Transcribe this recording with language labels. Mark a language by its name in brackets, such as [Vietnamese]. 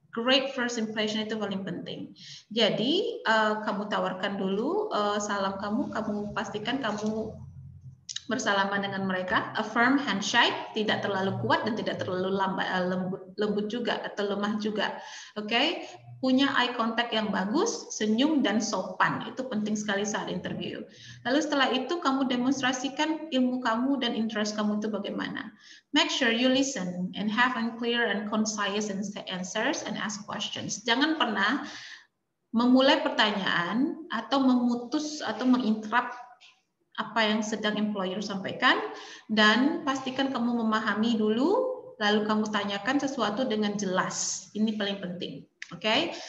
[English] Great first impression [Indonesian] itu paling penting. Jadi kamu tawarkan dulu salam kamu pastikan kamu bersalaman dengan mereka, [English] a firm handshake, [Indonesian] tidak terlalu kuat dan tidak terlalu lembut juga atau lemah juga. Oke, punya eye contact yang bagus, senyum dan sopan, itu penting sekali saat interview. Lalu setelah itu kamu demonstrasikan ilmu kamu dan interest kamu itu bagaimana. [English] Make sure you listen and have clear and concise answers and ask questions. [Indonesian] Jangan pernah memulai pertanyaan atau memutus atau menginterrupt apa yang sedang employer sampaikan, dan pastikan kamu memahami dulu, lalu kamu tanyakan sesuatu dengan jelas. Ini paling penting. Oke.